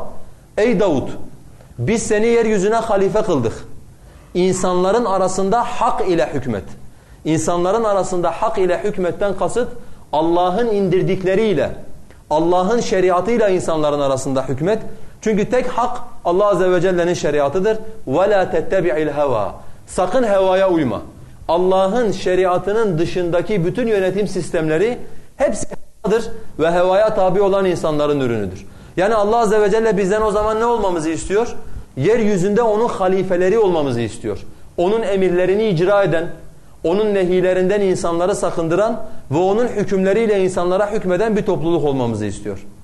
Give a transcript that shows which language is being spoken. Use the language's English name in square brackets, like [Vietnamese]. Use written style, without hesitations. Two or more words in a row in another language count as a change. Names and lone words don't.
[Turkish] Ey Davud biz seni yeryüzüne halife kıldık. İnsanların arasında hak ile hükmet. İnsanların arasında hak ile hükmetten kasıt Allah'ın indirdikleriyle, Allah'ın şeriatıyla insanların arasında hükmet. Çünkü tek hak Allah Azze ve Celle'nin şeriatıdır. [Arabic] وَلَا تَتَّبِعِ الْهَوَى [Turkish] Sakın hevaya uyma. Allah'ın şeriatının dışındaki bütün yönetim sistemleri hepsi hevadır ve hevaya tabi olan insanların ürünüdür. Yani Allah Azze ve Celle bizden o zaman ne olmamızı istiyor? Yeryüzünde onun halifeleri olmamızı istiyor. Onun emirlerini icra eden, onun nehilerinden insanları sakındıran ve onun hükümleriyle insanlara hükmeden bir topluluk olmamızı istiyor.